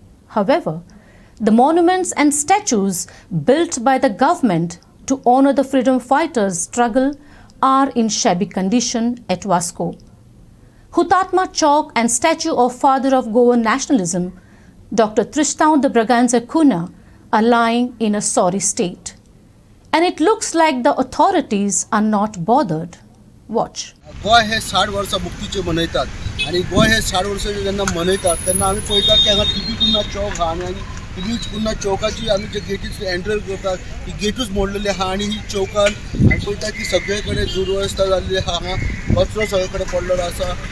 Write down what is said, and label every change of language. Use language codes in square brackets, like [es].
[en] However, the monuments and statues built by the government to honor the freedom fighters' struggle are in shabby condition at Vasco. Hutatma Chowk and statue of father of Goan nationalism, Dr. Tristão de Bragança Cunha, are lying in a sorry state. And it looks like the authorities are not bothered. Watch. [gom] गोय हे 60 वर्सां मुक्तीचे मनयतात आणि गोय हे 60 वर्सांचे जेन्ना मनयतात तेन्ना आमी पळयतात की हांगा टीबी कुन्हा चौक आहा आणि टीबी कुन्हा चौकाची आमी जे गेटीस एंटर करतात ती गेटूच मोडलेली आहा आणि ही चौकान आमी पळयतात की सगळे कडेन दुरवस्था जाल्ली आहा. हांगा कचरो सगळे कडेन पडलेलो आसा.